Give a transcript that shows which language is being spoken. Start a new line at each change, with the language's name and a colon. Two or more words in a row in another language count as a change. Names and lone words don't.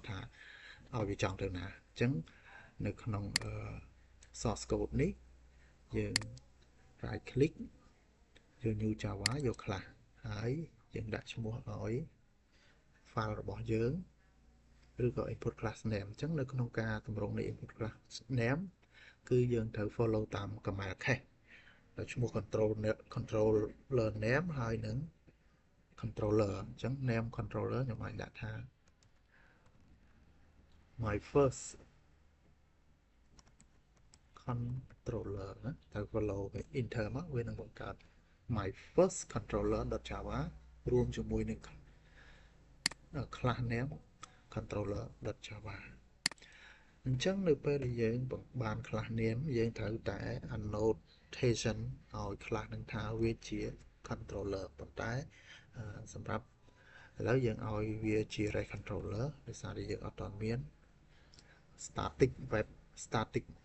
Khmer: ថាឲ្យវាចង់ទៅណាអញ្ចឹងនៅក្នុង
English: source code
Khmer: នេះយើង
English: right click
Khmer: យក
English: new java
Khmer: យកខ្លះហើយយើងដាក់ឈ្មោះឲ្យ file របស់យើងឬក៏
English: input class name
Khmer: អញ្ចឹងនៅក្នុងការតម្រង់នៃ
English: input class name
Khmer: គឺយើងត្រូវ follow តាម
English: command cache
Khmer: ដល់ឈ្មោះ
English: controller name
Khmer: ហើយនឹង controller អញ្ចឹង
English: name controller
Khmer: ខ្ញុំអាចដាក់ថា
English: my first controller
Khmer: ណាត្រូវ
English: follow enter
Khmer: មកវានឹងបង្កើត
English: my first controller.java
Khmer: រួមជាមួយនឹង
English: class name controller.java
Khmer: អញ្ចឹងនៅពេលដែលយើងបាន
English: class name
Khmer: យើងត្រូវតែ annotation ឲ្យ class នឹងថាវាជា controller ប៉ុន្តែសម្រាប់ឥឡូវយើងឲ្យវាជា
English: REST controller
Khmer: ដោយសារតែយើងអត់ទាន់មាន
English: static web static